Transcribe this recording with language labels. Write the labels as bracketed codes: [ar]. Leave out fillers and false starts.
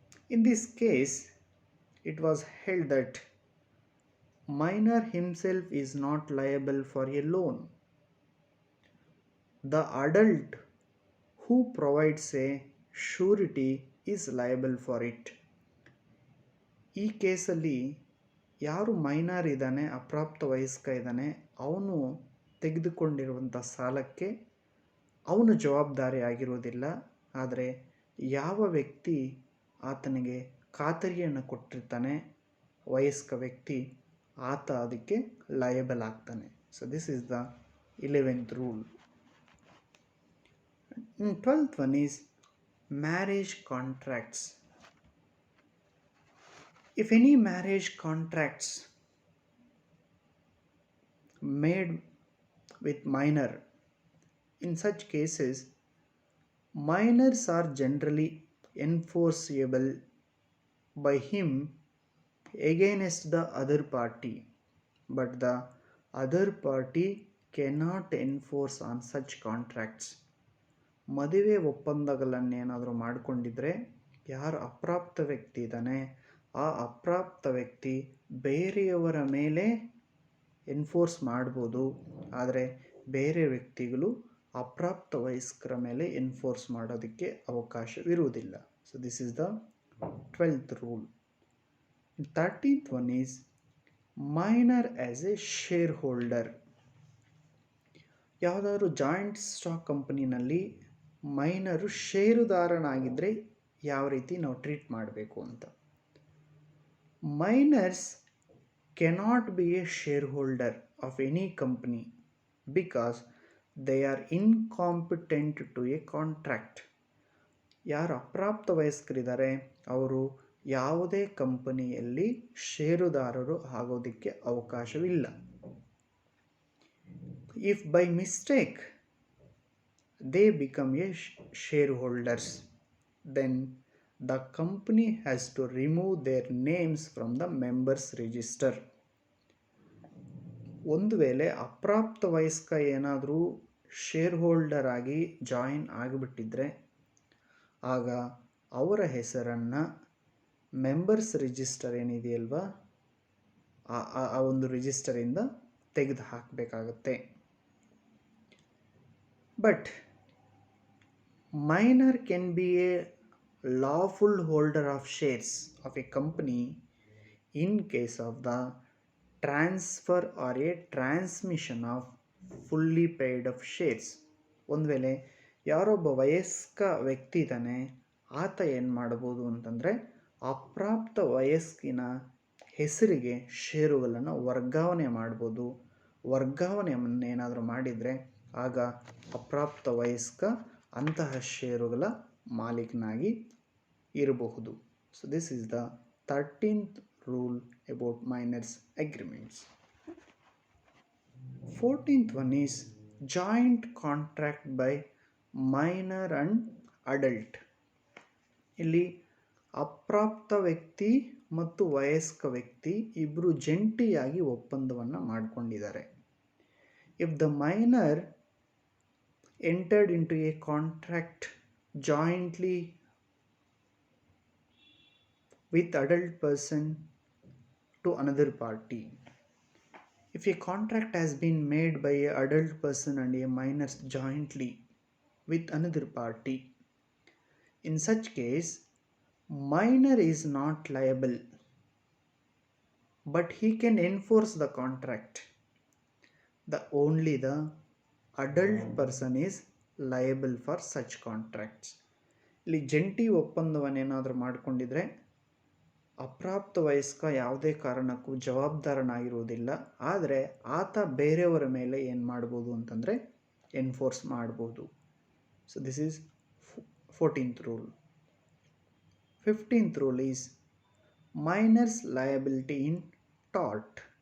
[en] In this case it was held that minor himself is not liable for a loan. The adult who provides a surety is liable for it. [kn] ಈ ಕೇಸಲ್ಲಿ ಯಾರು minor ಇದ್ದಾನೆ ಅಪ್ರಾಪ್ತ ವಯಸ್ಕ ಇದ್ದಾನೆ ಅವನು ತೆಗೆದುಕೊಂಡಿರುವಂಥ ಸಾಲಕ್ಕೆ ಅವನು ಜವಾಬ್ದಾರಿ ಆಗಿರುವುದಿಲ್ಲ. ಆದರೆ ಯಾವ ವ್ಯಕ್ತಿ ಆತನಿಗೆ ಖಾತರಿಯನ್ನು ಕೊಟ್ಟಿರ್ತಾನೆ ವಯಸ್ಕ ವ್ಯಕ್ತಿ ಆತ ಅದಕ್ಕೆ ಲಯಬಲ್ ಆಗ್ತಾನೆ. [en] So this is the 11th rule. 12th one is marriage contracts. If any marriage contracts made with minor, in such cases minors are generally enforceable by him against the other party, but the other party cannot enforce on such contracts. [kn] ಮದುವೆ ಒಪ್ಪಂದಗಳನ್ನೇನಾದರೂ ಮಾಡಿಕೊಂಡಿದ್ರೆ ಯಾರು ಅಪ್ರಾಪ್ತ ವ್ಯಕ್ತಿ ಇದ್ದಾನೆ ಆ ಅಪ್ರಾಪ್ತ ವ್ಯಕ್ತಿ ಬೇರೆಯವರ ಮೇಲೆ ಎನ್ಫೋರ್ಸ್ ಮಾಡ್ಬೋದು, ಆದರೆ ಬೇರೆ ವ್ಯಕ್ತಿಗಳು ಅಪ್ರಾಪ್ತ ವಯಸ್ಕರ ಮೇಲೆ ಎನ್ಫೋರ್ಸ್ ಮಾಡೋದಕ್ಕೆ ಅವಕಾಶವಿರುವುದಿಲ್ಲ. [en] So this is the 12th rule. 13th one is minor as a shareholder. [kn] ಯಾವುದಾದ್ರು ಜಾಯಿಂಟ್ ಸ್ಟಾಕ್ ಕಂಪನಿನಲ್ಲಿ ಮೈನರು ಷೇರುದಾರನಾಗಿದ್ದರೆ ಯಾವ ರೀತಿ ನಾವು ಟ್ರೀಟ್ ಮಾಡಬೇಕು ಅಂತ. [en] Minors cannot be a shareholder of any company because they are incompetent to a contract. [kn] ಯಾರು ಅಪ್ರಾಪ್ತ ವಯಸ್ಕರಿದ್ದಾರೆ ಅವರು ಯಾವುದೇ ಕಂಪನಿಯಲ್ಲಿ ಷೇರುದಾರರು ಆಗೋದಕ್ಕೆ ಅವಕಾಶವಿಲ್ಲ. [en] If by mistake they become a shareholders, then the company has to remove their names from the members register. [kn] ಒಂದು ವೇಳೆ ಅಪ್ರಾಪ್ತ ವಯಸ್ಕ ಏನಾದರೂ ಶೇರ್ ಹೋಲ್ಡರ್ ಆಗಿ ಜಾಯಿನ್ ಆಗಿಬಿಟ್ಟಿದ್ರೆ ಆಗ ಅವರ ಹೆಸರನ್ನು ಮೆಂಬರ್ಸ್ ರಿಜಿಸ್ಟರ್ ಏನಿದೆಯಲ್ವ ಆ ಒಂದು ರಿಜಿಸ್ಟರಿಂದ ತೆಗೆದು ಹಾಕಬೇಕಾಗತ್ತೆ. [en] But minor can be a lawful holder of shares of a company in case of the transfer or a transmission of fully paid up shares. [kn] ಒಂದು ವೇಳೆ ಯಾರೊಬ್ಬ ವಯಸ್ಕ ವ್ಯಕ್ತಿ ಇದ್ದಾನೆ ಆತ ಏನು ಮಾಡ್ಬೋದು ಅಂತಂದರೆ ಅಪ್ರಾಪ್ತ ವಯಸ್ಕಿನ ಹೆಸರಿಗೆ ಷೇರುಗಳನ್ನು ವರ್ಗಾವಣೆ ಮಾಡ್ಬೋದು. ವರ್ಗಾವಣೆಯನ್ನು ಏನಾದರೂ ಮಾಡಿದರೆ ಆಗ ಅಪ್ರಾಪ್ತ ವಯಸ್ಕ ಅಂತಹ ಷೇರುಗಳ ಮಾಲೀಕನಾಗಿ ಇರಬಹುದು. [en] So this is the 13th rule about minors agreements. 14th one is joint contract by minor and adult. [kn] ಇಲ್ಲಿ ಅಪ್ರಾಪ್ತ ವ್ಯಕ್ತಿ ಮತ್ತು ವಯಸ್ಕ ವ್ಯಕ್ತಿ ಇಬ್ಬರು ಜಂಟಿಯಾಗಿ ಒಪ್ಪಂದವನ್ನು ಮಾಡಿಕೊಂಡಿದ್ದಾರೆ. [en] If the minor entered into a contract jointly with adult person to another party. If a contract has been made by a adult person and a minor jointly with another party, in such case minor is not liable, but he can enforce the contract. Only the adult person is liable for such contracts. [kn] ಇಲ್ಲಿ ಜಂಟಿ ಒಪ್ಪಂದವನ್ನೇನಾದರೂ ಮಾಡಿಕೊಂಡಿದ್ರೆ ಅಪ್ರಾಪ್ತ ವಯಸ್ಕ ಯಾವುದೇ ಕಾರಣಕ್ಕೂ ಜವಾಬ್ದಾರನಾಗಿರುವುದಿಲ್ಲ, ಆದರೆ ಆತ ಬೇರೆಯವರ ಮೇಲೆ ಏನು ಮಾಡ್ಬೋದು ಅಂತಂದರೆ ಎನ್ಫೋರ್ಸ್ ಮಾಡ್ಬೋದು. [en] So this is 14th rule. 15th rule is minors liability in tort.